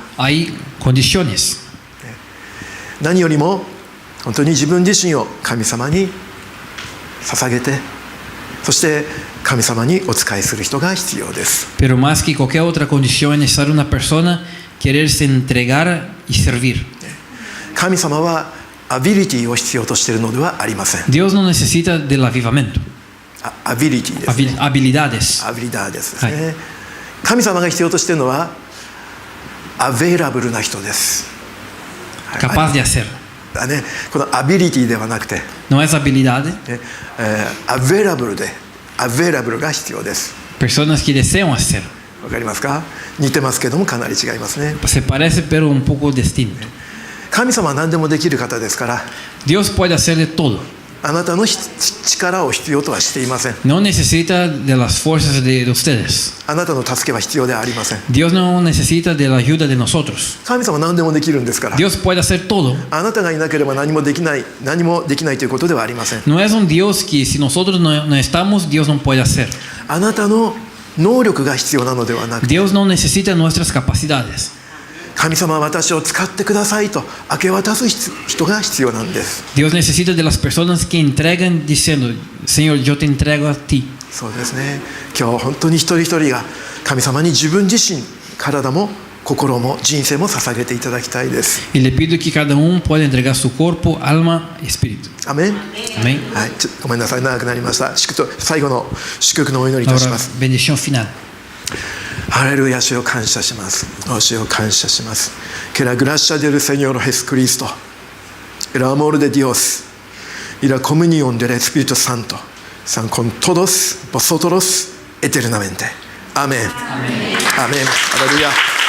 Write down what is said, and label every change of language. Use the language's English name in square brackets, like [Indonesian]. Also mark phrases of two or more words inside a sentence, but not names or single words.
[Spanish] Hay condiciones. [Japanese] 何よりも本当に自分自身を神様に捧げて、そして神様にお仕えする人が必要です。 [Spanish] Pero más que cualquier otra condición es necesario una persona quererse entregar y servir. [Japanese] 神様はアビリティを必要としているのではありません。 [Spanish] Dios no necesita del avivamiento. [Japanese] アビリティですね。 [Spanish] Habilidades. [Japanese] アビリダーですね、はい神様が必要としているのはアベイラブルな人です。 [Spanish] Capaz de hacer. [Japanese] ね、このアビリティではなくて、 [Spanish] No es habilidad. [Japanese] ねアベイラブルでアベイラブルが必要です。 [Spanish] Personas que desean hacer. [Japanese] わかりますか？似てますけどもかなり違いますね。 [Spanish] Se parece pero un poco distinto. [Japanese] 神様は何でもできる方ですから、 [Spanish] Dios puede hacer de todo. [Japanese] あなたの力を必要とはしていません。 [Spanish] No necesita de las fuerzas de ustedes. [Japanese] あなたの助けは必要ではありません。 [Spanish] Dios no necesita de la ayuda de nosotros. [Japanese] 神様は何でもできるんですから、 [Spanish] Dios puede hacer todo. [Japanese] あなたがいなければ何もできないということではありません。 [Spanish] No es un Dios que si nosotros no estamos, Dios no puede hacer. [Japanese] あなたの能力が必要なのではなくて、 [Spanish] Dios no necesita nuestras capacidades. [Japanese] 神様は私を使ってくださいと明け渡す人が必要なんです。 [Spanish] Dios necesita de las personas que entregan diciendo, Señor, yo te entrego a ti. [Japanese] そうですね。今日本当に一人一人が神様に自分自身、体も心も人生も捧げていただきたいです。 [Spanish] Y le pido que cada uno pueda entregar su cuerpo, alma y espíritu. [Japanese] アメン。 [Spanish] Amén. [Japanese] はい、ごめんなさい、長くなりました。最後の祝福のお祈りいたし [Spanish] Ahora, [Japanese] ます。 [Spanish] bendición final. [Japanese] ハレルヤ、主を感謝します。主を感謝します。 [Spanish] Que la gracia del Señor Jesucristo, el amor de Dios y la comunión del Espíritu Santo sean con todos vosotros eternamente. Amén. Amén. Aleluya.